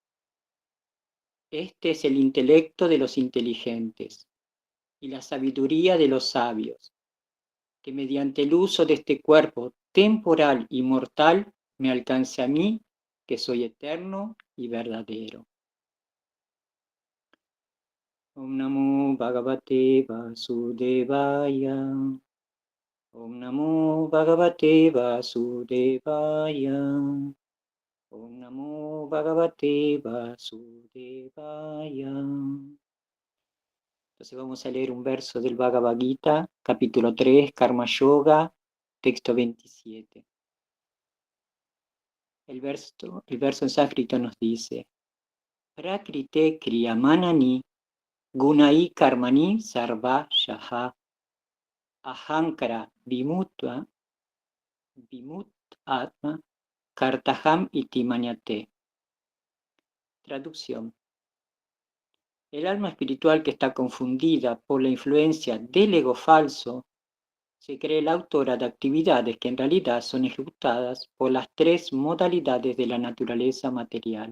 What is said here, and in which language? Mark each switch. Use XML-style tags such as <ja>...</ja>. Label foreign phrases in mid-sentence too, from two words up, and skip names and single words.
<es>Este es el intelecto de los inteligentes y la sabiduría de los sabios, que mediante el uso de este cuerpo temporal y mortal me alcance a mí, que soy eterno y verdadero.</es> <sa>Om Namo Bhagavate Vasudevaya. Om Namo Bhagavate Vasudevaya. Om Namo Bhagavate Vasudevaya.</sa> <es>Entonces vamos a leer un verso del Bhagavad Gita, capítulo 3, Karma Yoga, texto 27. El verso en sánscrito nos dice:</es> <sa>Prakrite kriyamanani gunai karmani sarva shaha ahankara vimutva vimut atma kartaham iti manyate.</sa> <es>Traducción: el alma espiritual que está confundida por la influencia del ego falso se cree la autora de actividades que en realidad son ejecutadas por las tres modalidades de la naturaleza material.</es>